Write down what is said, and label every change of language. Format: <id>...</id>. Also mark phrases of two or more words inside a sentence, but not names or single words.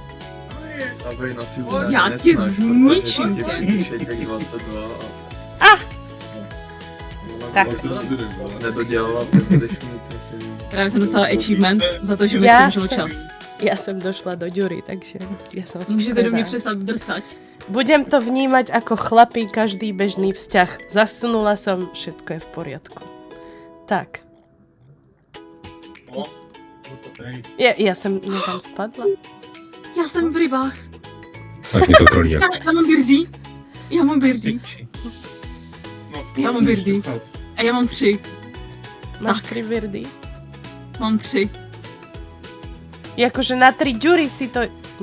<cs>Já tě zničím tě. Tak. 24, vole. Nedodělala, nebudeš mít asi... Právě jsem dostala achievement za to, že mi Já skončil jsem- čas. Já jsem došla do Ďury, takže</cs> <sk>ja som</sk> <cs>Můžete do mě</cs> <sk>spokojená.</sk> <cs>přestat drcať.</cs> <sk>Budem to vnímať ako chlapí každý bežný vzťah. Zasunula som, všetko je v poriadku. Tak. Hej, Ja som niekam spadla.</sk> <cs>Já jsem v rybách. Tak mě to trolí. Já mám birdí. Já mám birdí. No, Já mám birdí. A já mám 3. Máš Tak. 3 birdy? Mám 3. Jakože na 3 Ďury si to... No,</cs>